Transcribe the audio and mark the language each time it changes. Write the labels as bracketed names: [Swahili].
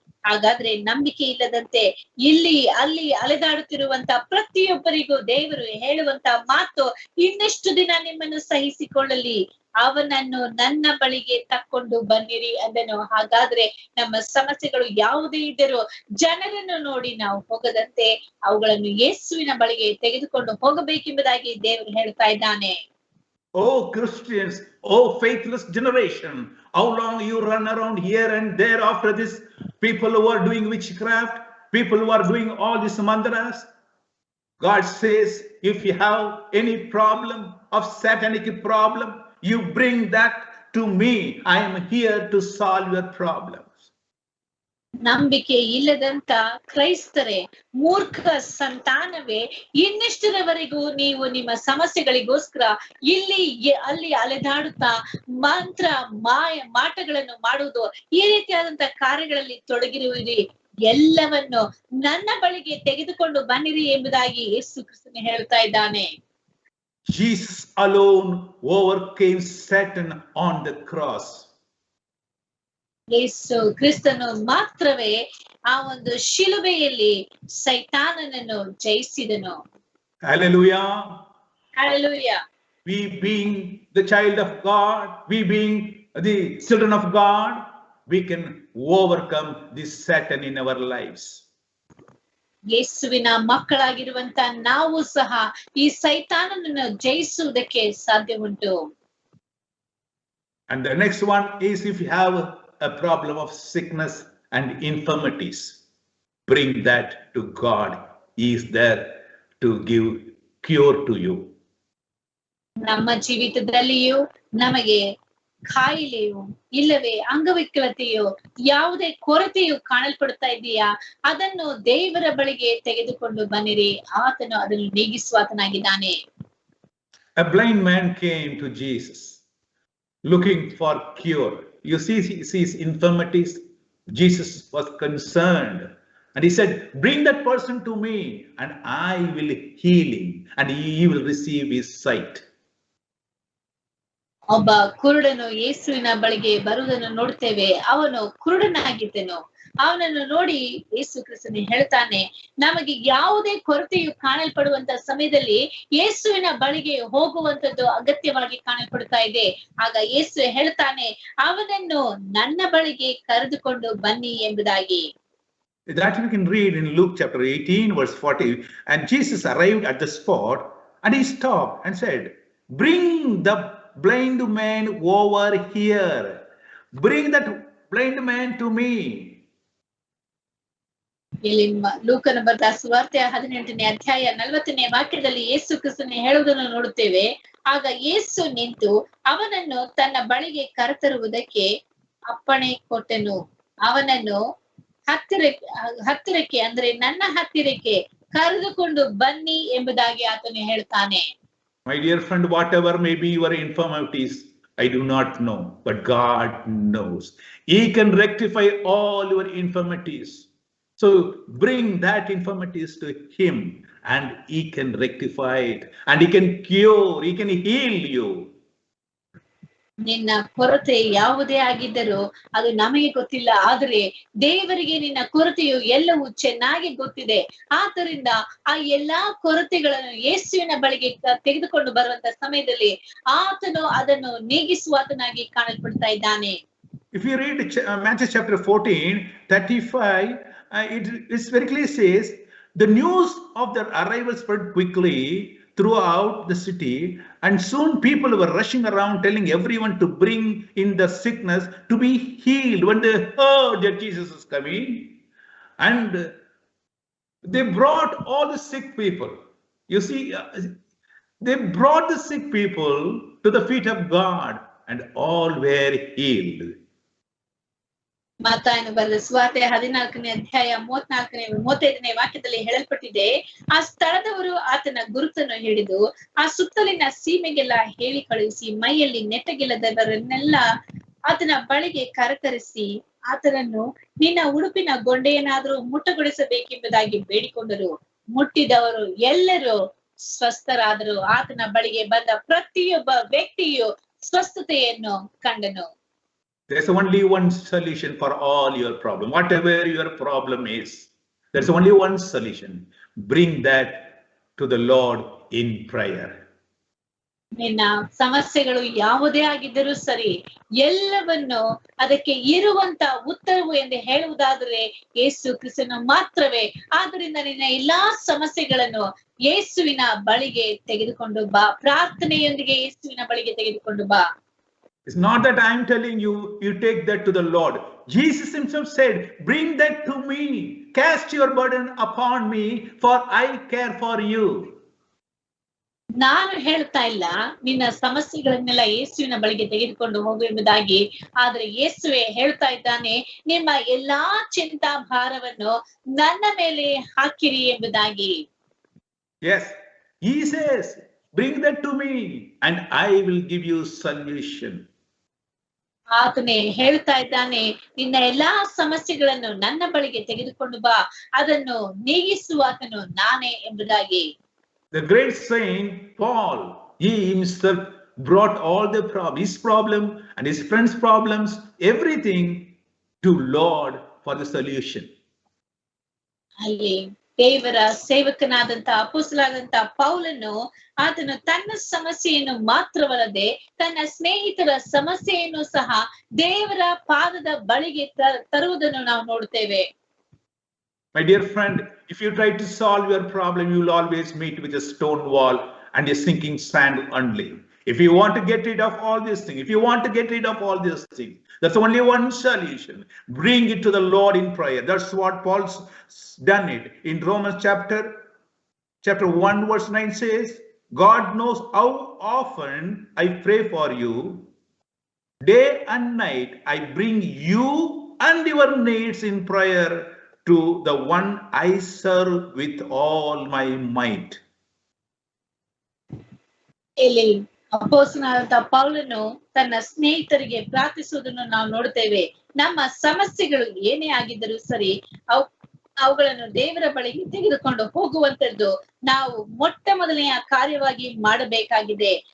[Kannada] ಹಾಗಾದ್ರೆ ನಂಬಿಕೆ ಇಲ್ಲದಂತೆ ಇಲ್ಲಿ ಅಲ್ಲಿ ಅಲೆದಾಡುತ್ತಿರುವಂತ ಪ್ರತಿಯೊಬ್ಬರಿಗೂ ದೇವರು ಹೇಳುವಂತ ಮಾತು, ಇನ್ನೆಷ್ಟು ದಿನ ನಿಮ್ಮನ್ನು ಸಹಿಸಿಕೊಳ್ಳಲಿ? ಅವನನ್ನು ನನ್ನ ಬಳಿಗೆ ತಕ್ಕೊಂಡು ಬನ್ನಿರಿ ಅಂದನು. ಹಾಗಾದ್ರೆ ನಮ್ಮ ಸಮಸ್ಯೆಗಳು ಯಾವುದೇ ಇದ್ದರೂ ಜನರನ್ನು ನೋಡಿ ನಾವು ಹೋಗದಂತೆ ಅವುಗಳನ್ನು ಯೇಸುವಿನ ಬಳಿಗೆ ತೆಗೆದುಕೊಂಡು ಹೋಗಬೇಕೆಂಬುದಾಗಿ ದೇವರು ಹೇಳ್ತಾ ಇದ್ದಾನೆ. [English] Oh Christians, oh faithless generation, how long you run around here and there after this people who are doing witchcraft, people who are doing all this mantras? God says, if you have any problem of satanic problem, you bring that to me. I am here to solve your problems. [Kannada] ನಂಬಿಕೆ ಇಲ್ಲದಂತ ಕ್ರೈಸ್ತರೇ, ಮೂರ್ಖ ಸಂತಾನವೇ, ಇನ್ನೆಷ್ಟರವರೆಗೂ ನೀವು ನಿಮ್ಮ ಸಮಸ್ಯೆಗಳಿಗೋಸ್ಕರ ಇಲ್ಲಿ ಅಲ್ಲಿ ಅಲೆದಾಡುತ್ತಾ ಮಂತ್ರ ಮಾಟಗಳನ್ನು ಮಾಡುವುದು, ಈ ರೀತಿಯಾದಂತ ಕಾರ್ಯಗಳಲ್ಲಿ ತೊಡಗಿರುವಿರಿ? ಎಲ್ಲವನ್ನು ನನ್ನ ಬಳಿಗೆ ತೆಗೆದುಕೊಂಡು ಬನ್ನಿರಿ ಎಂಬುದಾಗಿ ಯೇಸು ಕ್ರಿಸ್ತನು ಹೇಳ್ತಾ ಇದ್ದಾನೆ. [English] Jesus alone overcame Satan on the cross. [Kannada] ಯೇಸು ಕ್ರಿಸ್ತನು ಮಾತ್ರವೇ ಆ ಒಂದು ಶಿಲುಬೆಯಲ್ಲಿ ಸೈತಾನನನ್ನು ಜಯಿಸಿದನು. [English] Hallelujah. Hallelujah. We being the child of God, we being the children of God, we can overcome this Satan in our lives. [Kannada] ಯೇಸುವಿನ ಮಕ್ಕಳಾಗಿರುವಂತ ನಾವು ಸಹ ಈ ಸೈತಾನನನ್ನು ಜಯಿಸುವುದಕ್ಕೆ ಸಾಧ್ಯ ಉಂಟು. [English] And the next one is, if you have a problem of sickness and infirmities, bring that to God. He is there to give cure to you. [Kannada] ನಮ್ಮ ಜೀವಿತದಲ್ಲಿಯೂ ನಮಗೆ ಕಾಯಿಲೆಯು ಇಲ್ಲವೇ ಅಂಗವಿಕಲತೆಯು ಯಾವುದೇ ಕೊರತೆಯು ಕಾಣಲ್ಪಡ್ತಾ ಇದೆಯಾ, ಅದನ್ನು ದೇವರ ಬಳಿಗೆ ತೆಗೆದುಕೊಂಡು ಬನ್ನಿರಿ, ಆತನು ಅದನ್ನು ನೀಗಿಸುವಾತನಾಗಿದ್ದಾನೆ. [English] A blind man came to Jesus looking for cure. You see his infirmities. Jesus was concerned and he said, bring that person to me and I will heal him and he will receive his sight. [Kannada] ಒಬ್ಬ ಕುರುಡನು ಯೇಸುವಿನ ಬಳಿಗೆ ಬರುವುದನ್ನು ನೋಡ್ತೇವೆ. ಅವನು ಕುರುಡನಾಗಿದ್ದನು. ಅವನನ್ನು ನೋಡಿ ಯೇಸು ಕ್ರಿಸ್ತನು ಹೇಳ್ತಾನೆ, ನಮಗೆ ಯಾವುದೇ ಕೊರತೆಯು ಕಾಣಲ್ಪಡುವಂತ ಸಮಯದಲ್ಲಿ ಯೇಸುವಿನ ಬಳಿಗೆ ಹೋಗುವಂತದ್ದು ಅಗತ್ಯವಾಗಿ ಕಾಣಲ್ಪಡ್ತಾ ಇದೆ. ಆಗ ಯೇಸು ಹೇಳ್ತಾನೆ, ಅವನನ್ನು ನನ್ನ ಬಳಿಗೆ ಕರೆದುಕೊಂಡು ಬನ್ನಿ ಎಂಬುದಾಗಿ. [English] That we can read in Luke chapter 18 verse 40. And Jesus arrived at the spot and he stopped and said, bring the blind man over here. Bring that blind man to me. [Kannada] ಇಲ್ಲಿ ಲೂಕನ ಬರೆದ ಸುವಾರ್ತೆ 18ನೇ ಅಧ್ಯಾಯ 40ನೇ ವಾಕ್ಯದಲ್ಲಿ ಯೇಸು ಕ್ರಿಸ್ತನು ಹೇಳುವುದನ್ನು ನೋಡುತ್ತೇವೆ. ಆಗ ಯೇಸು ನಿಂತು ಅವನನ್ನು ತನ್ನ ಬಳಿಗೆ ಕರೆತರುವುದಕ್ಕೆ ಅಪ್ಪಣೆ ಕೊಟ್ಟನು. ಅವನನ್ನು ಹತ್ತಿರಕ್ಕೆ ಅಂದ್ರೆ ನನ್ನ ಹತ್ತಿರಕ್ಕೆ ಕರೆದುಕೊಂಡು ಬನ್ನಿ ಎಂಬುದಾಗಿ ಆತನು ಹೇಳ್ತಾನೆ. [English] My dear friend, whatever may be your infirmities, I do not know, but God knows. He can rectify all your infirmities. So bring that infirmities to him and he can rectify it and he can cure, he can heal you. [Kannada] ನಿನ್ನ ಕೊರತೆ ಯಾವುದೇ ಆಗಿದ್ದರೂ ಅದು ನಮಗೆ ಗೊತ್ತಿಲ್ಲ, ಆದರೆ ದೇವರಿಗೆ ನಿನ್ನ ಕೊರತೆಯು ಎಲ್ಲವೂ ಚೆನ್ನಾಗಿ ಗೊತ್ತಿದೆ. ಆದ್ದರಿಂದ ಆ ಎಲ್ಲಾ ಕೊರತೆಗಳನ್ನು ಯೇಸುವಿನ ಬಳಿಗೆ ತೆಗೆದುಕೊಂಡು ಬರುವಂತ ಸಮಯದಲ್ಲಿ ಆತನು ಅದನ್ನು ನೀಗಿಸುವಾತನಾಗಿ ಕಾಣಲ್ಪಡ್ತಾ ಇದ್ದಾನೆ. [English] If you read Matthew chapter 14, 35, it very clearly says, the news of their arrival spread quickly throughout the city, and soon people were rushing around telling everyone to bring in the sickness to be healed. When they heard that Jesus is coming, and they brought all the sick people. You see, they brought the sick people to the feet of God, and all were healed. [Kannada] ಮತ್ತಾಯನು ಬರೆದ ಸುವಾರ್ತೆ 14ನೇ ಅಧ್ಯಾಯ 35ನೇ ವಾಕ್ಯದಲ್ಲಿ ಹೇಳಲ್ಪಟ್ಟಿದೆ, ಆ ಸ್ಥಳದವರು ಆತನ ಗುರುತನ್ನು ಹಿಡಿದು ಆ ಸುತ್ತಲಿನ ಸೀಮೆಗೆಲ್ಲ ಹೇಳಿ ಕಳುಹಿಸಿ ಮೈಯಲ್ಲಿ ನೆಟ್ಟಗಿಲ್ಲದವರನ್ನೆಲ್ಲ ಆತನ ಬಳಿಗೆ ಕರೆತರಿಸಿ ಆತನನ್ನು ನಿನ್ನ ಉಡುಪಿನ ಗೊಂಡೆಯನ್ನಾದರೂ ಮುಟ್ಟಗೊಳಿಸಬೇಕೆಂಬುದಾಗಿ ಬೇಡಿಕೊಂಡರು. ಮುಟ್ಟಿದವರು ಎಲ್ಲರೂ ಸ್ವಸ್ಥರಾದರು. ಆತನ ಬಳಿಗೆ ಬಂದ ಪ್ರತಿಯೊಬ್ಬ ವ್ಯಕ್ತಿಯು ಸ್ವಸ್ಥತೆಯನ್ನು ಕಂಡನು. [English] There's only one solution for all your problem. Whatever your problem is, there's only one solution. Bring that to the Lord in prayer. [Kannada] ನಿನ್ನ ಸಮಸ್ಯೆಗಳು ಯಾವುದೇ ಆಗಿದ್ದರೂ ಸರಿ, ಎಲ್ಲವನ್ನು ಅದಕ್ಕೆ ಇರುವಂತ ಉತ್ತರವು ಎಂದು ಹೇಳುವುದಾದರೆ ಯೇಸು ಕ್ರಿಸ್ತನು ಮಾತ್ರವೇ. ಆದ್ದರಿಂದ ನಿನ್ನ ಎಲ್ಲಾ ಸಮಸ್ಯೆಗಳನ್ನು ಯೇಸುವಿನ ಬಳಿಗೆ ತೆಗೆದುಕೊಂಡು ಬಾ. ಪ್ರಾರ್ಥನೆಯೊಂದಿಗೆ ಯೇಸುವಿನ ಬಳಿಗೆ ತೆಗೆದುಕೊಂಡು ಬಾ. [English] It's not that I'm telling you, you take that to the Lord. Jesus himself said, bring that to me. Cast your burden upon me, for I care for you. [Kannada] ನಾನು ಹೇಳ್ತಾ ಇಲ್ಲ ನಿನ್ನ ಸಮಸ್ಯೆಗಳನ್ನೆಲ್ಲ ಯೇಸುವಿನ ಬಳಿಗೆ ತೆಗೆದುಕೊಂಡು ಹೋಗು ಎಂಬುದಾಗಿ, ಆದ್ರೆ ಯೇಸುವೆ ಹೇಳ್ತಾ ಇದ್ದಾನೆ, ನಿಮ್ಮ ಎಲ್ಲಾ ಚಿಂತಾ ಭಾರವನ್ನು ನನ್ನ ಮೇಲೆ ಹಾಕಿರಿ ಎಂಬುದಾಗಿ. [English] Yes, he says, bring that to me and I will give you solution. [Kannada] ಆತನೇ ಹೇಳ್ತಾ ಇದ್ದಾನೆ, ನಿನ್ನ ಎಲ್ಲಾ ಸಮಸ್ಯೆಗಳನ್ನು ನನ್ನ ಬಳಿಗೆ ತೆಗೆದುಕೊಂಡು ಬಾ, ಅದನ್ನು ನೀಗಿಸುವಾತನು ನಾನೇ ಎಂಬುದಾಗಿ. [English] The great saint Paul, he himself brought all the his problem and his friends' problems, everything to Lord for the solution. [Kannada] ಅಲ್ಲಿ ದೇವರ ಸೇವಕನಾದಂತ ಅಪೊಸ್ತಲನಾದಂತ ಪೌಲನು ಆತನು ತನ್ನ ಸಮಸ್ಯೆಯನ್ನು ಮಾತ್ರವಲ್ಲದೆ ತನ್ನ ಸ್ನೇಹಿತರ ಸಮಸ್ಯೆಯನ್ನು ಸಹ ದೇವರ ಪಾದದ ಬಳಿಗೆ ತರುವುದನ್ನು ನಾವು ನೋಡುತ್ತೇವೆ. [English] My dear friend, if you try to solve your problem, you will always meet with a stone wall and a sinking sand only. If you want to get rid of all these things, there's only one solution. Bring it to the Lord in prayer. That's what Paul's done it. In Romans chapter 1 verse 9 says, God knows how often I pray for you. Day and night I bring you and your needs in prayer to the one I serve with all my might. [Kannada] ಇಲ್ಲಿ ಅಪೊಸ್ತಲನಾದಂತ ಪೌಲನು ತನ್ನ ಸ್ನೇಹಿತರಿಗೆ ಪ್ರಾರ್ಥಿಸುವುದನ್ನು ನಾವು ನೋಡುತ್ತೇವೆ. ನಮ್ಮ ಸಮಸ್ಯೆಗಳು ಏನೇ ಆಗಿದ್ದರೂ ಸರಿ, ಅವುಗಳನ್ನು ದೇವರ ಬಳಿಗೆ ತೆಗೆದುಕೊಂಡು ಹೋಗುವಂತದ್ದು ನಾವು ಮೊಟ್ಟ ಮೊದಲನೆಯ ಕಾರ್ಯವಾಗಿ ಮಾಡಬೇಕಾಗಿದೆ.